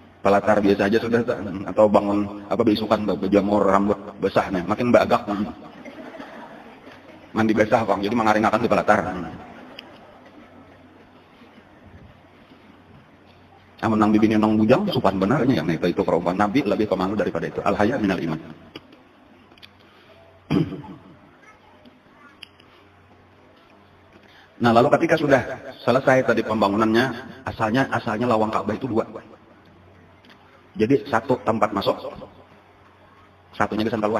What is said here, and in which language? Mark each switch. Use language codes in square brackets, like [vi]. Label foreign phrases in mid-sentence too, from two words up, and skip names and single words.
[bjn] palatar biasa aja sudah, atau bangun apa besukan berjamur rambut basah nih, makin bagak. Mandi basah Bang, jadi mengaring-akan di palatar. Amun nang bibini nong bujang supan benarnya yang itu perumpamaan Nabi lebih pemalu daripada itu. [ar] Al-haya minal iman. [bjn] Nah, lalu ketika sudah selesai tadi pembangunannya, asalnya lawang Ka'bah itu 2. [id] Jadi 1 tempat masuk, satunya di sana keluar.